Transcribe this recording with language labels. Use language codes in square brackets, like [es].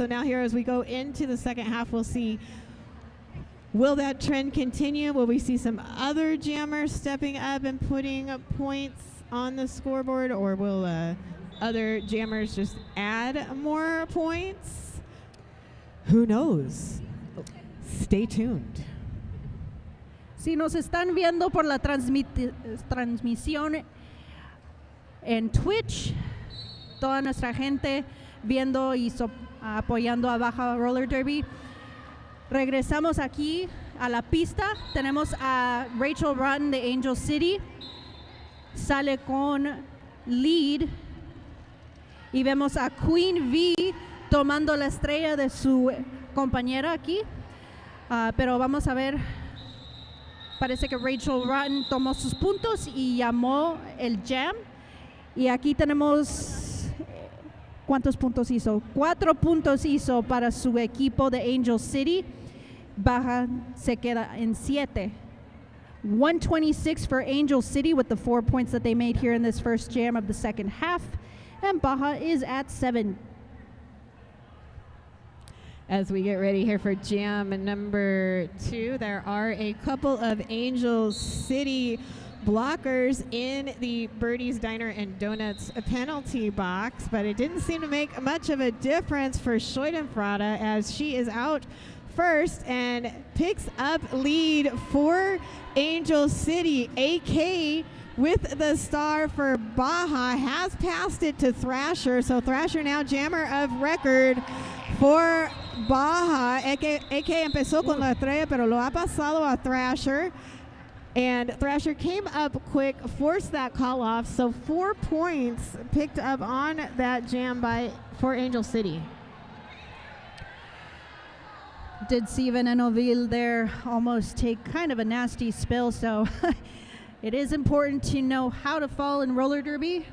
[en] So now here as we go into the second half, we'll see, will that trend continue? Will we see some other jammers stepping up and putting points on the scoreboard, or will other jammers just add more points? Who knows? Stay tuned. [es] Si nos están viendo por la transmisión en Twitch, toda nuestra gente viendo y apoyando a Baja Roller Derby, regresamos aquí a la pista. Tenemos a Rachel Rotten de Angel City. Sale con lead. Y vemos a Queen V tomando la estrella de su compañera aquí. Pero vamos a ver. Parece que Rachel Rotten tomó sus puntos y llamó el jam. Y aquí tenemos, ¿cuántos puntos hizo? 4 puntos hizo para su equipo de Angel City. Baja se queda en 7. [en] 126 for Angel City with the 4 points that they made here in this first jam of the second half. And Baja is at 7. As we get ready here for jam number 2, there are a couple of Angel City blockers in the Birdie's Diner and Donuts penalty box, but it didn't seem to make much of a difference for Schadenfreude as she is out first and picks up lead for Angel City. AK with the star for Baja has passed it to Thrasher, so Thrasher now jammer of record for Baja. [es] AK empezó con la estrella, pero lo ha pasado a Thrasher. [en] And Thrasher came up quick, forced that call off, so 4 points picked up on that jam for Angel City. Did see Venenville there almost take kind of a nasty spill, so it is important to know how to fall in roller derby.